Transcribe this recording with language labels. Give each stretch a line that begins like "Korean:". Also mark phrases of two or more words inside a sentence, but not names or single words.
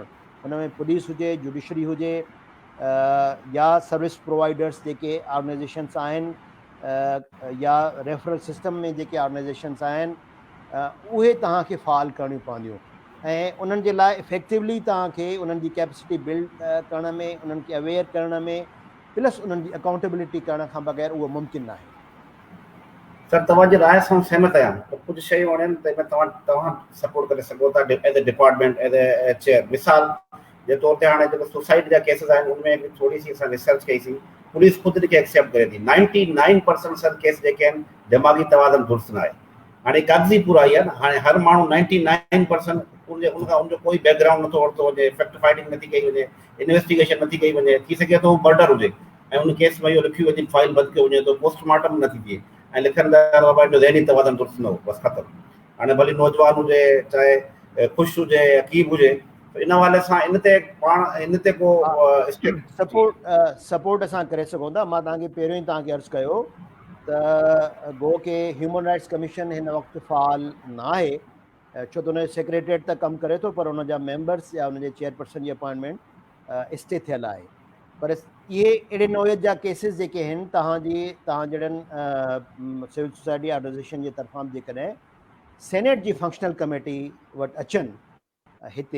Sindhi: उन में पुलिस हुजे, जुडिशरी हुजे या
English: service providers
Sindhi: जेके ऑर्गेनाइज़ेशन्स आहिनि या
English: referral system
Sindhi: में जेके ऑर्गेनाइज़ेशन्स आहिनि, उहे तव्हांखे फ़ाल करणियूं पवंदियूं ऐं उन्हनि जे लाइ इफेक्टिवली तव्हांखे उन्हनि जी
English: capacity build
Sindhi: करण में, उन्हनि खे अवेयर करण में, प्लस उन्हनि जी अकाउंटेबिलिटी करण खां बग़ैर उहो मुमकिन न आहे। सर, तव्हांजी राय सां सहमत आहियां। त कुझु शयूं आहिनि तंहिंमें तव्हां सपोर्ट करे सघो था
English: as a department, as a chair.
Sindhi: मिसाल जे तौर ते हाणे जेको सुसाइड जा केसिस आहिनि उनमें बि थोरी सी असां रिसर्च कईसीं। पुलिस ख़ुदि खे एक्सेप्ट करे थी 99% सर केस जेके आहिनि दिमाग़ी तवाज़न दुरुस्त न आहे। हाणे कागज़ी पुराई आहे न, हाणे हर माण्हू 99% उनजो कोई बैकग्राउंड नथो वरितो वञे,
English: fact finding
Sindhi: नथी कई वञे, इन्वेस्टिगेशन नथी कई वञे। थी सघे थो मर्डर हुजे ऐं उन केस में इहो लिखियो वञे, फाइल बंदि कयो वञे, त पोस्टमार्टम नथी थिए ऐं लिखंदड़ बाबा जो ज़हनी तवाज़न दुरुस्त न हो, बसि ख़तमु। हाणे भली नौजवान हुजे, चाहे ख़ुशि हुजे, अकीब हुजे, इन हवाले सां इन ते को सपोर्ट असां करे सघूं था। मां तव्हांखे पहिरियों ई तव्हांखे अर्ज़ु कयो त गो के ह्यूमन राइट्स कमीशन हिन वक़्तु फ़ाल न आहे, छो त हुनजो सेक्रेटरीट त कमु करे थो, पर हुनजा मेंबर्स या हुनजे चेयरपर्सन जी अपॉइंटमेंट स्टे थियल आहे। पर इहे अहिड़े नौयत जा केसिस जेके आहिनि तव्हां जहिड़नि
English: civil society organization
Sindhi: जे तरफ़ां जेकॾहिं सेनेट जी
English: functional committee
Sindhi: वटि अचनि हिते